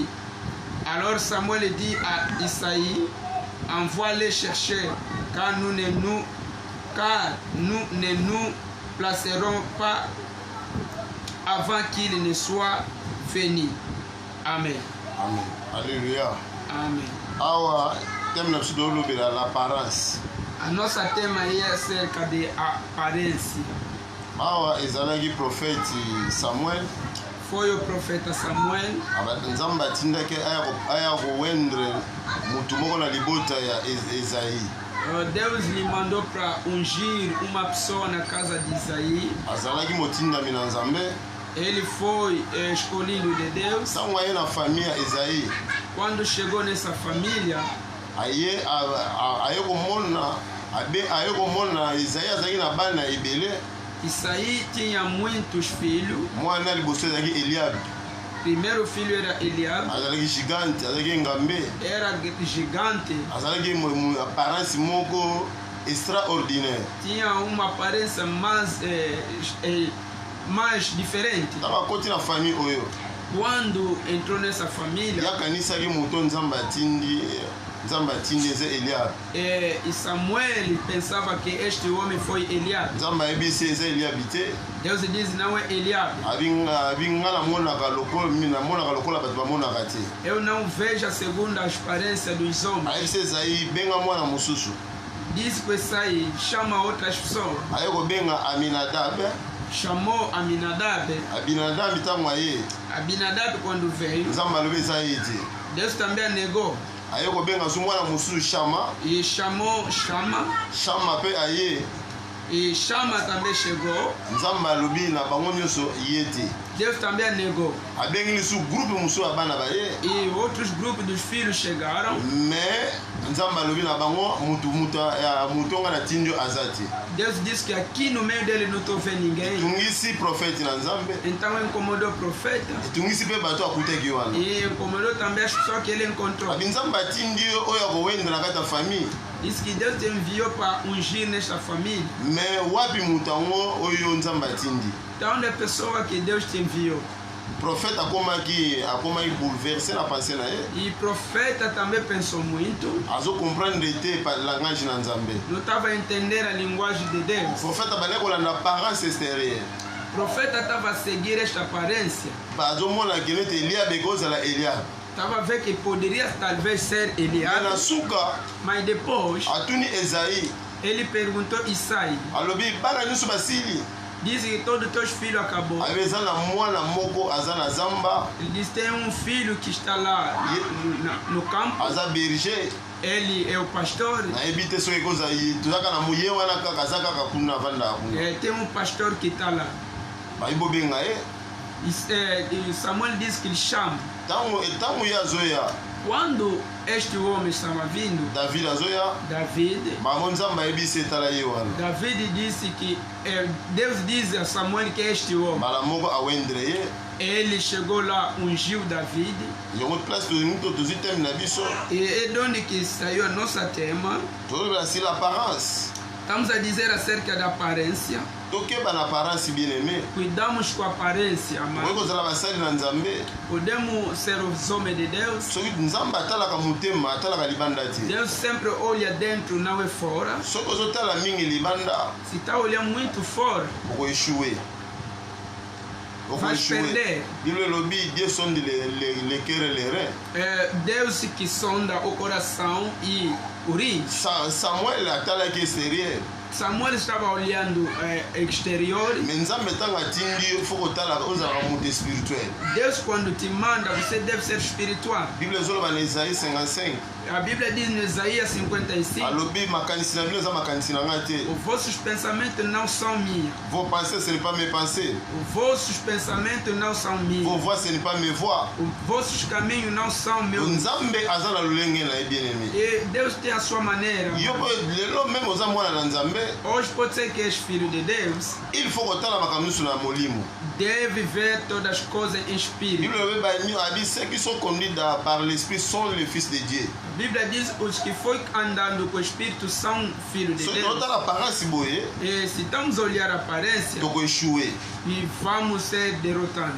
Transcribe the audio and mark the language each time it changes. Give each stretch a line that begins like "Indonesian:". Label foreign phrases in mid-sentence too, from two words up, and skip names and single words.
French: Alors Samuel dit à Isaïe, envoie-les chercher, car nous ne nous placerons pas avant qu'il ne soit venu. Amen. Amen. Alléluia. Amen.
Lingala: Awa thème na biso tolobela l'apparence.
Portuguese: A nossa tema aí é acerca de aparência.
Lingala: Awa ezalaki prophète Samuel.
Portuguese: Foi o profeta Samuel.
Lingala: Nzambe atindaki aya kowendre mutu moko na libota ya Esaïe.
Portuguese: Deus lhe mandou para ungir uma pessoa na casa de Isaí.
Lingala: Azalaki motindami na Nzambe.
Portuguese: Ele foi escolhido de Deus.
Lingala: Sango aye na famille ya Esaïe.
Portuguese: Quando chegou nessa família,
Lingala: aye komona Esaïe azalaki na bana ebele.
Portuguese: Isaí tinha muitos filhos.
Lingala: Mwana liboso ezalaki Eliabe.
Portuguese: Primeiro filho era Eliabe.
Lingala: Azalaki gigante, azalaki ngambe.
Portuguese: Era gigante.
Lingala: Azalaki apparence moko extraordinaire.
Portuguese: Tinha uma aparência mais diferente.
Lingala: Tava koti na famille oyo.
Portuguese: Quando entrou nessa família,
Lingala: yakanisaki moto Nzambe atindi eza Eliabe.
Portuguese: E Samuel pensava que este homem foi Eliabe.
Lingala: Nzambe ayebisi eza Eliabe te.
Portuguese: Deus diz não é Eliabe.
Lingala: Abinga namonaka lokola bato bamonaka te.
Portuguese: Eu não vejo a segunda aparência dos homens.
Lingala: Ayebisi Esaïe benga mwana mosusu.
Portuguese: Diz que Isaí chama outras pessoas.
Lingala: Aye kobenga Aminadab.
Portuguese: Chamou Aminadab.
Lingala: Abinadab ntango aye.
Portuguese: Abinadab quando veio,
Lingala: Nzambe alobi eza ye te.
Portuguese: Deus também negou.
Lingala: Aye kobenga so mwana mosusu Shama.
Portuguese: E chamou Shama.
Lingala: Shama mpe aye.
Portuguese: E Shama também chegou.
Lingala: Nzambe alobi na bango nyonso ye te.
Portuguese: Deus também negou.
Lingala: Abengi lisu groupe mosusu ya bana baye.
Portuguese: E outros grupos dos filhos chegaram.
Lingala: Mais Nzambe alobi na bango mutu nga na tindio aza te.
Portuguese: Deus disse que aqui no meio dele não estou vendo ninguém.
Lingala: Etungisi prophète na Nzambe.
Portuguese: Então incomodou o profeta.
Lingala: Etungisi mpe bato akutaki wana.
Portuguese: E incomodou também as pessoas que ele encontrou.
Lingala: Abi Nzambe atindi oyo akowenda na kati ya famille.
Portuguese: Disse que Deus te enviou para ungir nesta família.
Lingala: Mais wapi mutu yango oyo Nzambe atindi.
Portuguese: Então, é a pessoa que Deus te enviou.
Lingala: prophète akomaki bouleversé na pensée na ye.
Portuguese: E profeta também pensou muito.
Lingala: Azo comprendre te pa langage na Nzambe.
Portuguese: Não estava a entender a linguagem de Deus.
Lingala: Prophète abandaki kolanda
French: apparence extérieure.
Portuguese: Profeta estava a seguir esta aparência.
Lingala: Bazomona ke neti Eliabe ekozala Eliabe.
Portuguese: Estava a ver que poderia talvez ser Me
Lingala: Eliabe, na suka
Portuguese: mas depois
Lingala: atuni Esaïe
Portuguese: ele perguntou Isaí.
Lingala: alobi bana nyonso basili.
Portuguese: Diz que todos os teus filhos acabou.
Lingala: Abe eza na mwana moko aza na zamba,
Portuguese: Ele diz tem um filho que está lá no campo.
Lingala: aza berger.
Portuguese: Ele é o pastor.
Lingala: Nayebi te soki ekozala ye tozaka na moye wana kaka aza kaka kuna avanda kuna.
Portuguese: Tem um pastor que está lá.
Lingala: Bayi bobenga ye.
Portuguese: E Samuel diz que ele chama.
Lingala: Ntango ye azoya
Portuguese: Quando este homem estava vindo,
Lingala: David azoya
Portuguese: David
Lingala: bango nzambe ayebisi etala ye wana.
Portuguese: David disse que Deus diz a Samuel que este homem.
Lingala: Mbala moko awendre ye.
Portuguese: Ele chegou lá, ungiu David.
Lingala: Yango place tozwi teme na biso.
Portuguese: E é de onde que saiu a nossa tema.
Lingala: tozolobela si l'apparence.
Portuguese: Estamos a dizer acerca da aparência.
Lingala: Tokeba na apparence
French: bien aimé.
Portuguese: Cuidamos com a aparência,
Lingala: Okoki
Portuguese: mas
Lingala: kozala basali na Nzambe.
Portuguese: podemos ser os homens de Deus.
Lingala: Soki Nzambe atalaka motema atalaka libanda te.
Portuguese: Deus sempre olha dentro, não é fora.
Lingala: Soki ozotala mingi libanda
Portuguese: Se está olhando muito fora,
Lingala: okoeshue.
Portuguese: vai perder.
Lingala: Biblia elobi
French: Dieu sonde le cœur et les reins.
Portuguese: É Deus que sonda o coração e o rim.
Lingala: Samuel atalaki extérieur.
Portuguese: Samuel estava olhando exterior.
Lingala: Mais Nzambe ntango atindi fo kotala ozalaka moto spirituel.
Portuguese: Deus quando te manda, você deve ser espiritual.
Lingala: Biblia ezoloba na Isaïe 55.
Portuguese: A Bíblia diz em Isaías 55,
Lingala: Alobi makanisi na bino eza makanisi na ngai te.
Portuguese: os vossos pensamentos não são minhas.
French: Vos pensées ce n'est pas mes pensées.
Portuguese: Os vossos pensamentos não são
French: Vos
Portuguese: minhas.
French: voix ce n'est pas mes voix.
Portuguese: Os vossos caminhos não são meus.
Lingala: Nzambe aza na lolenge na ye
French: bien aimé.
Portuguese: E Deus tem a sua maneira.
Lingala: Yo po lelo même oza mwana na Nzambe.
Portuguese: Hoje pode ser que és filho de Deus.
French: Il faut
Lingala: kotala makambo nyonso na molimo.
Portuguese: Deve ver todas as coisas em espírito.
French: Bible a dit ceux qui sont conduits par l'esprit sont les fils de Dieu.
Portuguese: A Bíblia diz os que foi andando com o Espírito são filhos de So Deus.
Lingala: totala apparence boye
Portuguese: E se estamos a olhar a aparência,
Lingala: tokoeshue.
Portuguese: e vamos ser derrotados.